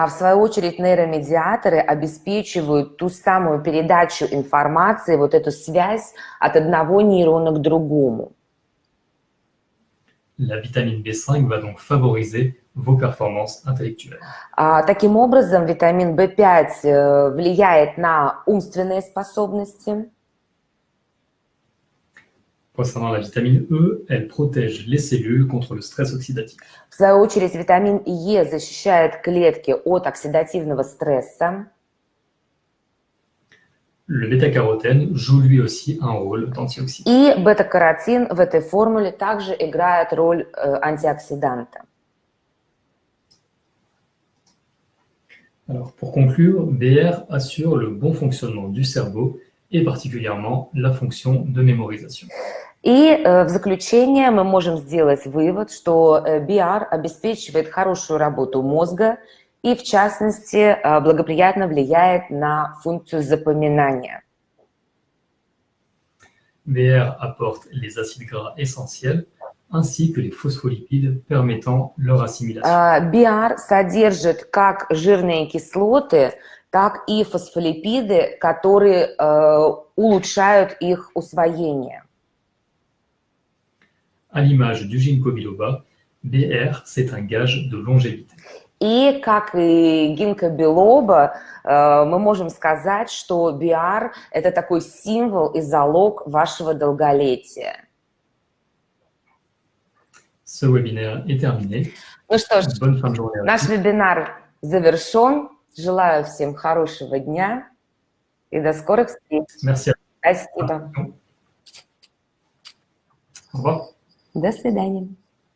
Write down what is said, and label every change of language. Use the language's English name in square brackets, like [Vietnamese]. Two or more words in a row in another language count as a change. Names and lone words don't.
[Russian] В свою очередь нейромедиаторы обеспечивают ту самую передачу информации, вот эту связь от одного нейрона к другому. [French] La vitamine B5 va donc favoriser vos performances intellectuelles. [Russian] Таким образом, витамин В5 влияет на умственные способности. [French] Concernant la vitamine E, elle protège les cellules contre le stress oxydatif. [Russian] В свою очередь, витамин Е защищает клетки от оксидативного стресса. [French] Le bêta-carotène joue lui aussi un rôle d'antioxydant. [Russian] И бета-каротин в этой формуле также играет роль антиоксиданта. [French] Alors, pour conclure, BR assure le bon fonctionnement du cerveau et particulièrement la fonction de mémorisation. [Russian] И в заключение мы можем сделать вывод, что BR обеспечивает хорошую работу мозга и, в частности, благоприятно влияет на функцию запоминания. [French] BR apporte les acides gras essentiels ainsi que les phospholipides permettant leur assimilation. [Russian] BR содержит как жирные кислоты, так и фосфолипиды, которые улучшают их усвоение. [French] À l'image du ginkgo biloba, BR, c'est un gage de longévité. [Russian] И, как и гинкобилоба, мы можем сказать, что BR – это такой символ и залог вашего долголетия. [French] Ce webinaire est terminé. [Russian] Ну что ж, [French] Bonne fin de journée. [Russian] наш вебинар завершен. Желаю всем хорошего дня и до скорых встреч. [French] Merci à [Russian] Спасибо. [French] vous. Au revoir. [Russian] До свидания.